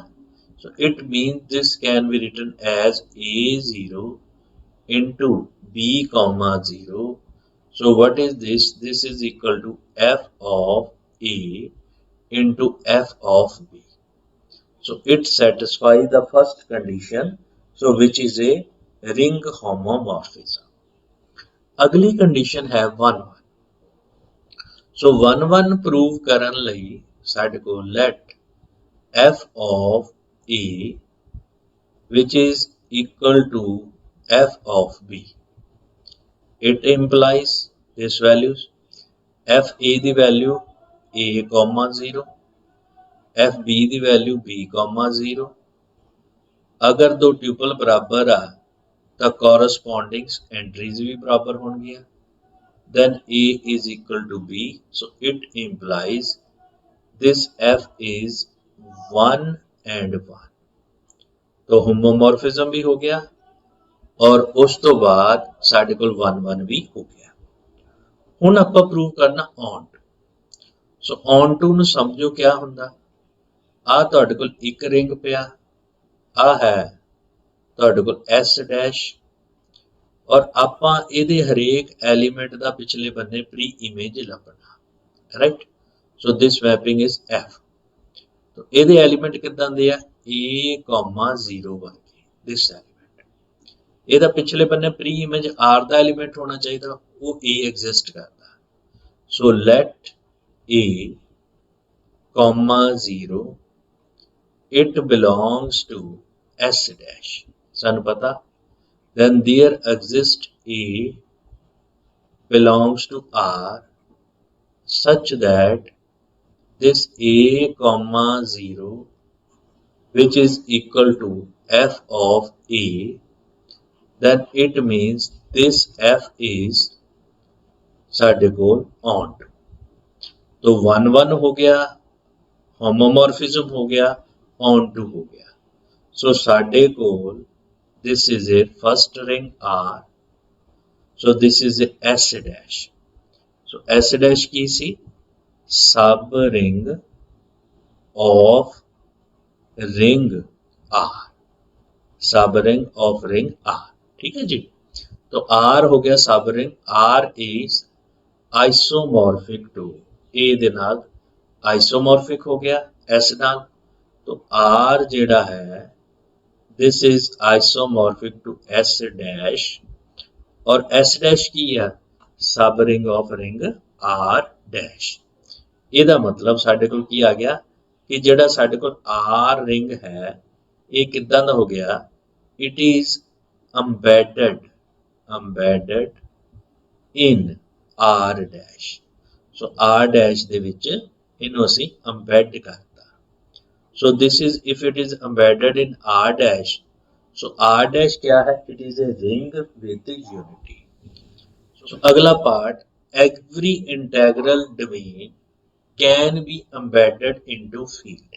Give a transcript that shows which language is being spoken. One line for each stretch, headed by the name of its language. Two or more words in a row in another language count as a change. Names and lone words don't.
English: So it means this can be written as A0 into b comma 0. So what is this? This is equal to f of a into f of b. So it satisfies the first condition, so which is a ring homomorphism.
Hindi: अगली कंडीशन है 1 1.
English: So 1 1 prove
Punjabi: ਕਰਨ ਲਈ ਸਾਡੇ ਕੋਲ
English: let f of a which is equal to f of b. It implies this values f a ਦੀ value a comma 0, f b ਦੀ value b comma 0.
Punjabi: ਅਗਰ ਦੋ ਟਿਊਪਲ ਬਰਾਬਰ ਆ ਤਾਂ
English: corresponding entries
Punjabi: ਵੀ ਬਰਾਬਰ ਹੋਣਗੀਆਂ.
English: Then A is equal to B, so it implies this F is 1 and 1.
Hindi: तो होमोमॉर्फिज्म भी हो गया और उस तो बाद
Punjabi: ਸਾਡੇ ਕੋਲ 1 1 ਵੀ ਹੋ ਗਿਆ. ਹੁਣ ਆਪਾਂ ਪ੍ਰੂਵ ਕਰਨਾ ONT. ਸੋ ONT ਨੂੰ ਸਮਝੋ ਕਿਆ ਹੁੰਦਾ. ਆ ਤੁਹਾਡੇ ਕੋਲ ਇੱਕ ਰਿੰਗ ਪਿਆ, ਆ ਹੈ ਤੁਹਾਡੇ ਕੋਲ S ਡੈਸ਼ और ਆਪਾਂ ਇਹਦੇ ਹਰੇਕ ਐਲੀਮੈਂਟ ਦਾ ਪਿਛਲੇ ਬੰਨੇ
English: pre image
Punjabi: ਲੱਭਣਾ, ਰਾਈਟ.
English: So this mapping is
Punjabi: f. तो ਇਹਦੇ ਐਲੀਮੈਂਟ ਕਿੱਦਾਂ ਦੇ ਆ a, 0 ਵਰਗੇ
English: this element.
Punjabi: ਇਹਦਾ ਪਿਛਲੇ ਬੰਨੇ
English: pre image
Punjabi: r ਦਾ ਐਲੀਮੈਂਟ ਹੋਣਾ ਚਾਹੀਦਾ, ਉਹ a ਐਗਜ਼ਿਸਟ ਕਰਦਾ.
English: So let a, 0 it belongs to s dash.
Punjabi: ਸਾਨੂੰ ਪਤਾ
English: then there exists A belongs to R such that this A comma 0 which is equal to f of A, then it means this f is
Punjabi: ਸਾਡੇ ਕੋਲ
English: ONT.
Hindi: तो 1 1 हो गया, होमोमॉर्फिज्म हो गया, ONT हो गया.
English: So
Punjabi: ਸਾਡੇ ਕੋਲ
English: this is a first ring R. So this is a S dash. So S dash
Hindi: की सी
English: sub ring of ring R. Sub ring of ring R.
Hindi: ठीक है जी. तो R हो गया
English: sub ring. R is isomorphic to A
Punjabi: ਦੇ ਨਾਲ
Hindi: isomorphic हो गया S ਨਾਲ. तो R ਜਿਹੜਾ है
English: this is isomorphic to S dash
Hindi: और S dash की है
English: sub ring of ring
Hindi: R dash.
Punjabi: ਇਹਦਾ ਮਤਲਬ ਸਾਡੇ ਕੋਲ ਕੀ ਆ ਗਿਆ ਕਿ ਜਿਹੜਾ ਸਾਡੇ ਕੋਲ R ਰਿੰਗ ਹੈ ਇਹ ਕਿੱਦਾਂ ਦਾ ਹੋ ਗਿਆ,
English: it is embedded in R dash.
Punjabi: so R dash ਦੇ ਵਿੱਚ ਇਹਨੂੰ ਅਸੀਂ embed ਕਰਤਾ.
English: So this is if it is embedded in R dash. So R dash क्या है? It is a ring with unity. So अगला part, every integral domain can be embedded into field.